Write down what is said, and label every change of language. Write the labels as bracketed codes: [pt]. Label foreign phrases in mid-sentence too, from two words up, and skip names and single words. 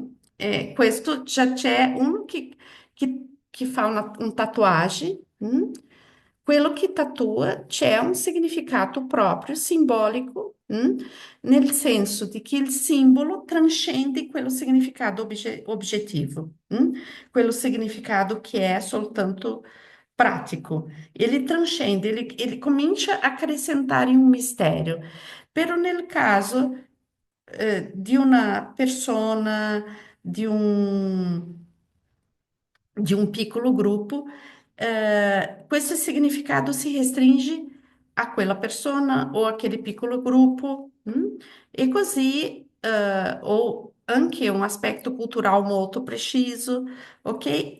[it] E questo già c'è uno che fa un tatuagem. Quello che tatua c'è un significato proprio simbolico, nel senso di che il simbolo transcende quello significato oggettivo, quello significado [pt] que é soltanto prático. Ele transcende, ele comincia a acrescentar em um mistério. [it] Pero nel caso di una persona, di [pt] de um [it] piccolo gruppo, questo significato si restringe a quella persona o aquele piccolo gruppo, e così, ou anche un aspetto cultural molto preciso, ok?